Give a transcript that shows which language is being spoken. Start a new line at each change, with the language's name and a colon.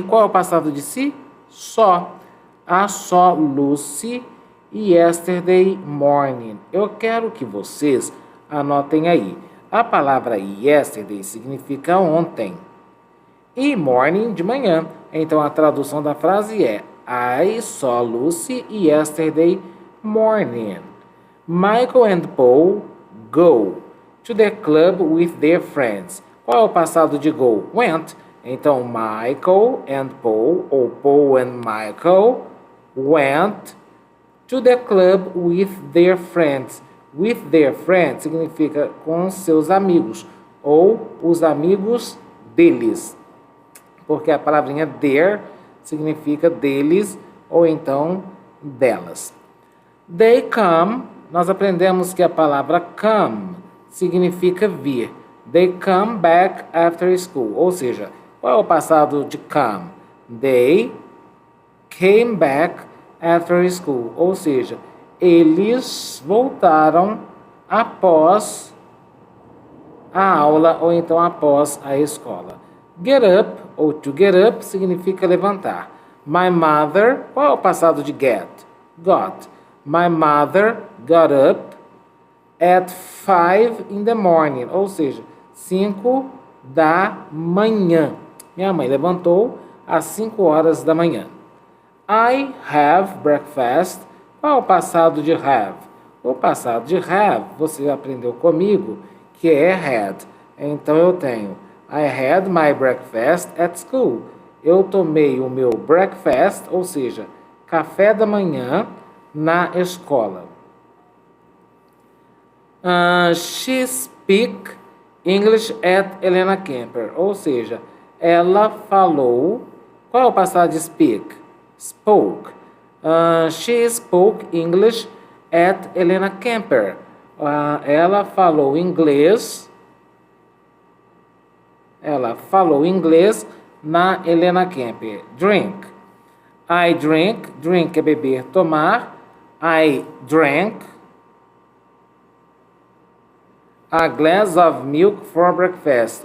Portuguese: Qual é o passado de see? Só.
English: I saw Lucy e yesterday morning.
Portuguese: Eu quero que vocês anotem aí. A palavra yesterday significa ontem. E morning, de manhã. Então, a tradução da frase é
English: I saw Lucy yesterday morning. Michael and Paul go to the club with their friends.
Portuguese: Qual é o passado de go?
English: Went. Então, Michael and Paul, ou Paul and Michael, went to the club with their friends. With their friends
Portuguese: significa com seus amigos, ou os amigos deles. Porque a palavrinha their significa deles, ou então delas.
English: They come,
Portuguese: nós aprendemos que a palavra come significa vir.
English: They come back after school.
Portuguese: Ou seja, qual é o passado de come?
English: They came back after school.
Portuguese: Ou seja, eles voltaram após a aula ou então após a escola.
English: Get up
Portuguese: ou
English: to get up
Portuguese: significa levantar.
English: My mother,
Portuguese: qual é o passado de get?
English: Got. My mother got up at 5 in the morning,
Portuguese: ou seja, 5 da manhã. Minha mãe levantou às 5 horas da manhã.
English: I have breakfast.
Portuguese: Qual é o passado de have? O passado de have, você aprendeu comigo, que é had. Então eu tenho
English: I had my breakfast at school.
Portuguese: Eu tomei o meu breakfast, ou seja, café da manhã, na escola.
English: She speak English at Helena Kemper.
Portuguese: Ou seja, ela falou. Qual é o passado de speak?
English: Spoke. She spoke English at Helena Kemper.
Portuguese: Ela falou inglês. Ela falou inglês na Helena Kemper.
English: Drink. I drink. Drink
Portuguese: é beber, tomar.
English: I drank a glass of milk for breakfast.